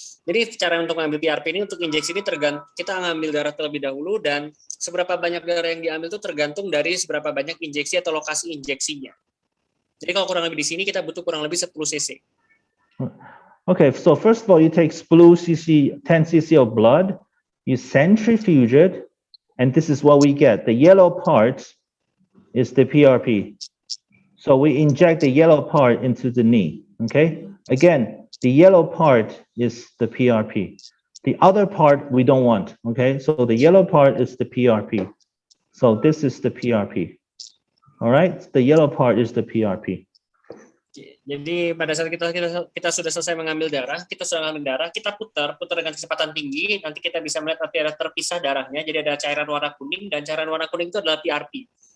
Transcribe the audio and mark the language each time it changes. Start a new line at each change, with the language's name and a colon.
Indonesian: Jadi cara untuk mengambil PRP ini, untuk injeksi ini kita ngambil darah terlebih dahulu, dan seberapa banyak darah yang diambil itu tergantung dari seberapa banyak injeksi atau lokasi injeksinya. Jadi kalau kurang lebih di sini kita butuh kurang lebih 10 cc.
English: Okay, so first of all, you take 10 cc of blood. You centrifuge it, and this is what we get. The yellow part is the PRP. So we inject the yellow part into the knee, okay? Again, the yellow part is the PRP. The other part we don't want, okay? So the yellow part is the PRP. So this is the PRP. All right? The yellow part is the PRP.
Indonesian: Jadi pada saat kita sudah selesai mengambil darah, kita putar dengan kecepatan tinggi, nanti kita bisa melihat nanti ada terpisah darahnya, jadi ada cairan warna kuning, dan cairan warna kuning itu adalah PRP.